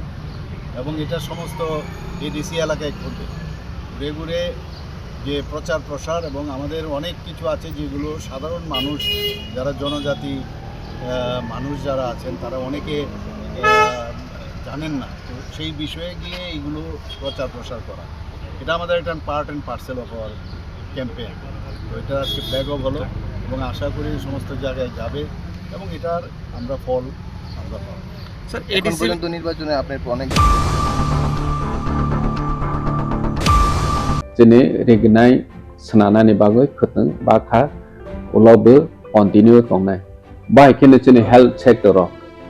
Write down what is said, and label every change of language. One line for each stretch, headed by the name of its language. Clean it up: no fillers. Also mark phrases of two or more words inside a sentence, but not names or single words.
Bangla: এবং এটা সমস্ত এডিসি এলাকায় ঘুরবে, ঘুরে ঘুরে যে প্রচার প্রসার এবং আমাদের অনেক কিছু আছে যেগুলো সাধারণ মানুষ যারা জনজাতি মানুষ যারা আছেন তারা অনেকে জানেন না, তো সেই বিষয়ে গিয়ে এইগুলো প্রচার প্রসার করা, এটা আমাদের একটা
English: part and parcel of our campaign.
Bangla: তো এটা আজকে ফ্ল্যাগ অফ হলো এবং আশা করি সমস্ত জায়গায় যাবে এবং এটার আমরা ফল আমরা পাবো। স্যার, এডিসি পর্যন্ত নির্বাচনে আপনার অনেক
Kok Borok: Jene regnai senana ni bagoi khuteng bakha ulaubu continue kongnai. Bai kene jene
English: health sector